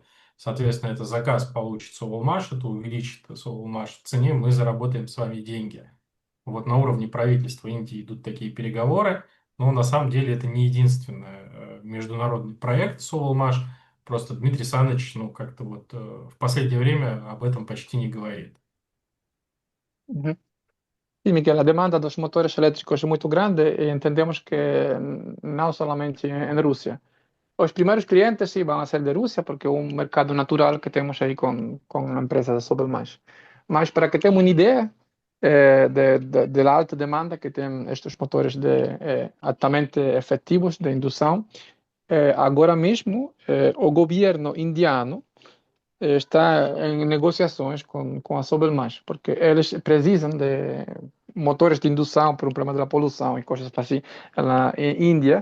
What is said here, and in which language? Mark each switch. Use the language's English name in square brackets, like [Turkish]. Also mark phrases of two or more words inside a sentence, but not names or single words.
[Russian] Соответственно, это заказ получит Соволмаш, это увеличит Соволмаш в цене, мы заработаем с вами деньги. Вот на уровне правительства Индии идут такие переговоры, но на самом деле это не единственный международный проект Соволмаш. Просто Дмитрий Саныч, ну, как-то вот в последнее время об этом почти не говорит. Uhum. [Portuguese] Sim, Miguel, a demanda dos motores elétricos é muito grande e entendemos que não somente em Rússia. Os primeiros clientes sim vão ser de Rússia, porque é um mercado natural que temos aí com a empresa da Sobelmais. Mas para que tenham uma ideia da alta demanda que tem estes motores altamente efetivos de indução, agora mesmo o governo indiano está em negociações com a Sobelmais, porque eles precisam de motores de indução por um problema da poluição e coisas assim na Índia.